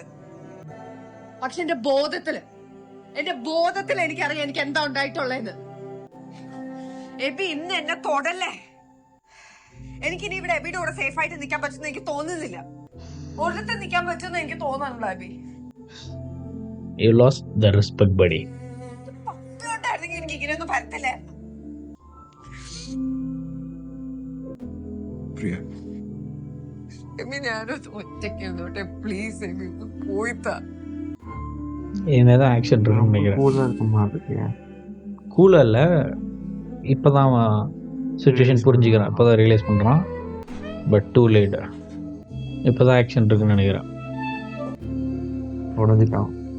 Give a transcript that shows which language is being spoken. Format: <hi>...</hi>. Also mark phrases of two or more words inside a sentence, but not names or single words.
<ml>പക്ഷെ എന്റെ ബോധത്തില് എനിക്കറിയാം എനിക്ക് എന്താ ഉണ്ടായിട്ടുള്ളതെന്ന്. എബി ഇന്ന് എന്നെ തൊടല്ലേ. എനിക്കിനി ഇവിടെ എബിയുടെ കൂടെ സേഫ് ആയിട്ട് നിൽക്കാൻ പറ്റുന്ന എനിക്ക് തോന്നുന്നില്ല. ഒരിടത്ത് നിൽക്കാൻ പറ്റുമെന്ന് എനിക്ക് തോന്നുന്നുണ്ടോ എബി?</ml> <en>You lost the respect, buddy.</en> <ml>പപ്പിയുണ്ടായിരുന്നെങ്കിൽ എനിക്ക് ഇങ്ങനെയൊന്നും പറ്റത്തില്ലേ. പ്രിയ എബി ഞാനൊന്ന് ഒറ്റയ്ക്ക് ഇരുന്നോട്ടെ പ്ലീസ്. എബി പോയിത്താ.</ml> <ta>என்னதான் ஆக்ஷன் இருக்குன்னு நினைக்கிறேன். கூலாக இருக்க மாதிரி இருக்கு. கூலாக இல்லை, இப்போ தான் சுச்சுவேஷன் புரிஞ்சுக்கிறான், இப்போ தான் ரியலைஸ் பண்ணுறான்.</ta> <en>but too late.</en> <ta>இப்போ தான் ஆக்ஷன் இருக்குன்னு நினைக்கிறேன். உடஞ்சிட்டான்.</ta>